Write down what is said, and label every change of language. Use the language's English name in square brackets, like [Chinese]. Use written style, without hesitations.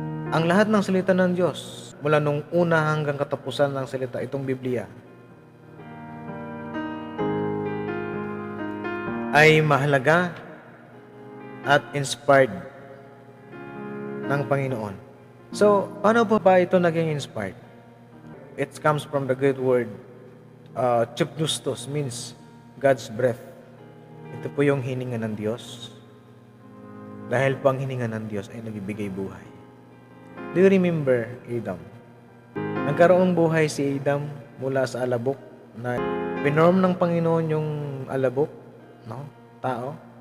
[Filipino] Ang lahat ng salita ng Diyos, mula nung una hanggang katapusan ng salita, itong Biblia, ay mahalaga at inspired ng Panginoon. So, paano ba ito naging inspired? [English] It comes from the Greek word Pneustos, means God's breath. [Filipino] Ito po yung hininga ng Diyos. Dahil po ang hininga ng Diyos ay nagbibigay buhay. [English] Do you remember Adam? [Filipino] Nagkaroong buhay si Adam mula sa alabok na pinorm ng Panginoon yung alabok, no? Tao.